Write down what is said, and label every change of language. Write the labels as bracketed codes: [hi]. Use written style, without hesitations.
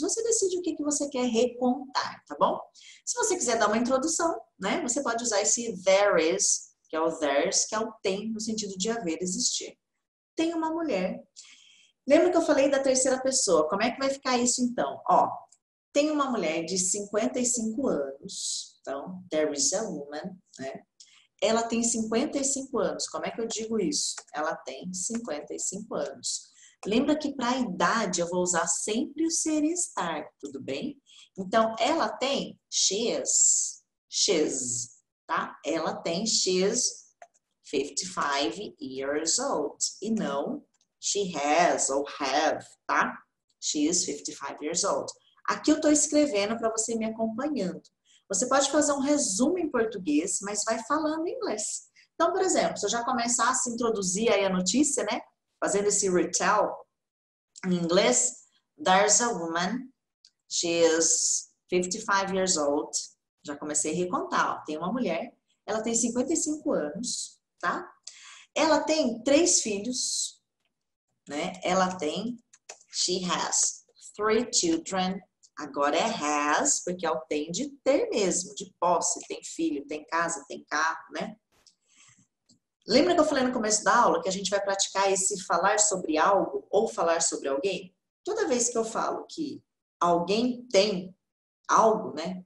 [pt] Você decide o que você quer recontar, tá bom? Se você quiser dar uma introdução, né? Você pode usar esse [en] there is, [pt] que é o [en] there's, [pt] que é o tem no sentido de haver, existir. Tem uma mulher. Lembra que eu falei da terceira pessoa? Como é que vai ficar isso então? Ó, tem uma mulher de 55 anos. Então, [en] there is a woman, né? [pt] Ela tem 55 anos. Como é que eu digo isso? Ela tem 55 anos. Lembra que para a idade eu vou usar sempre o ser e estar, tudo bem? Então, ela tem [en] she's, [pt] tá? Ela tem [en] she's 55 years old. [pt] E não [en] she has [pt] ou [en] have, [pt] tá? [en] She is 55 years old. [pt] Aqui eu estou escrevendo para você me acompanhando. Você pode fazer um resumo em português, mas vai falando em inglês. Então, por exemplo, se eu já começasse a introduzir aí a notícia, né? Fazendo esse retell em inglês. [en] There's a woman. She is 55 years old. [pt] Já comecei a recontar, ó. Tem uma mulher. Ela tem 55 anos, tá? Ela tem 3 filhos, né? Ela tem, [en] she has 3 children. [pt] Agora é [en] has, [pt] porque é o tem de ter mesmo, de posse. Tem filho, tem casa, tem carro, né? Lembra que eu falei no começo da aula que a gente vai praticar esse falar sobre algo ou falar sobre alguém? Toda vez que eu falo que alguém tem algo, né?